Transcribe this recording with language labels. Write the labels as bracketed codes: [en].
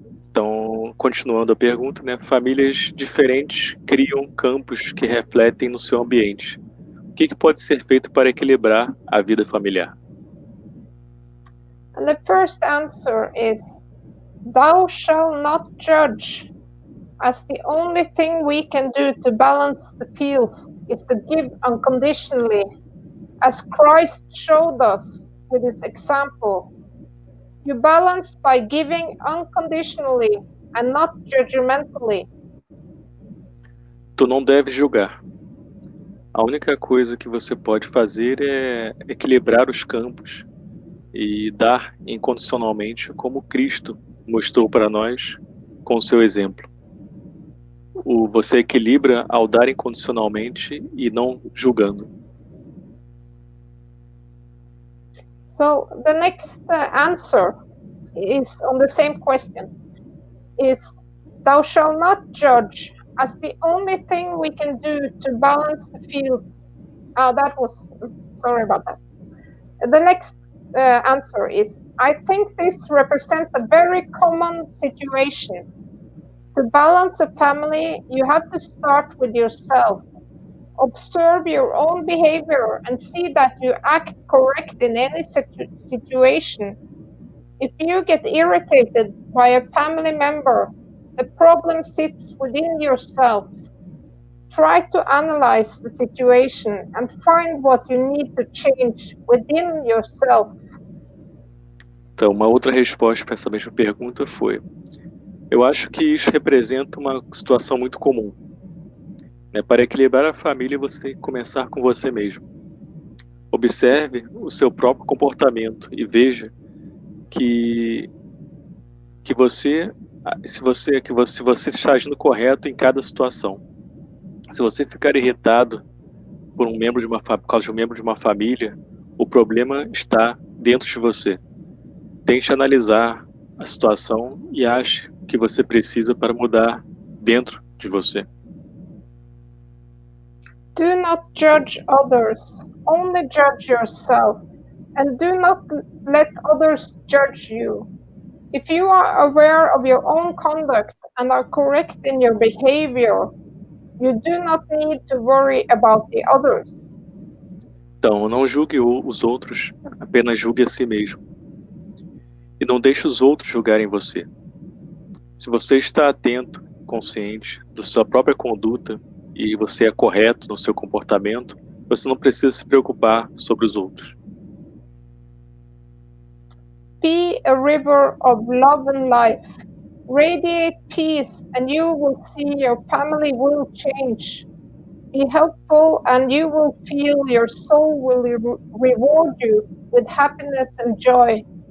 [pt] Então, continuando a pergunta, né? Famílias diferentes criam campos que refletem no seu ambiente. O que pode ser feito para equilibrar a vida familiar? [en] And the first answer is, thou shalt not judge, as the only thing we can do to balance the fields is to give unconditionally, as Christ showed us with his example. You balance by giving unconditionally and not judgmentally. [pt] Tu não deves julgar. A única coisa que você pode fazer é equilibrar os campos e dar incondicionalmente como Cristo mostrou para nós com o seu exemplo. Você equilibra ao dar incondicionalmente e não julgando. [en] So the next answer is on the same question, is thou shalt not judge, as the only thing we can do to balance the fields. Sorry about that. The next answer is, I think this represents a very common situation. To balance a family, you have to start with yourself. Observe your own behavior and see that you act correct in any situation. If you get irritated by a family member, the problem sits within yourself. Try to analyze the situation and find what you need to change within yourself. [pt] Então, uma outra resposta para essa mesma pergunta foi: eu acho que isso representa uma situação muito comum. Para equilibrar a família, você tem que começar com você mesmo. Observe o seu próprio comportamento e veja que você está agindo correto em cada situação. Se você ficar irritado por causa de um membro de uma família, o problema está dentro de você. Tente analisar a situação e ache o que você precisa para mudar dentro de você. [en] Do not judge others, only judge yourself, and do not let others judge you. If you are aware of your own conduct and are correct in your behavior, you do not need to worry about the others. [pt] Então, não julgue os outros, apenas julgue a si mesmo. E não deixe os outros julgarem você. Se você está atento, consciente da sua própria conduta e você é correto no seu comportamento, você não precisa se preocupar sobre os outros. [en] Be a river of love and life. Radiate peace and you will see your family will change. Be helpful and you will feel your soul will reward you with happiness and joy.